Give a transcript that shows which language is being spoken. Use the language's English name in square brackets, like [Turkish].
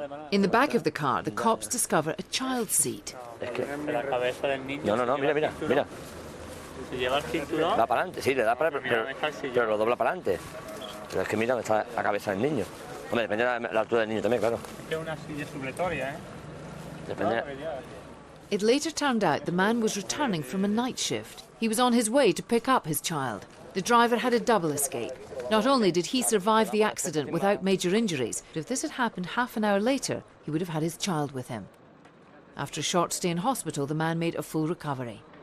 [English] In the back of the car, the cops discover a child seat. [Spanish] No, mira. Da para adelante, sí, le da para pero lo dobla para adelante. Pero es que mira dónde está la cabeza del niño. Hombre, depende de la altura del niño también, claro. Es una silla supletoria, ¿eh? Depende. [English] It later turned out the man was returning from a night shift. He was on his way to pick up his child. The driver had a double escape. Not only did he survive the accident without major injuries, but if this had happened half an hour later, he would have had his child with him. After a short stay in hospital, the man made a full recovery.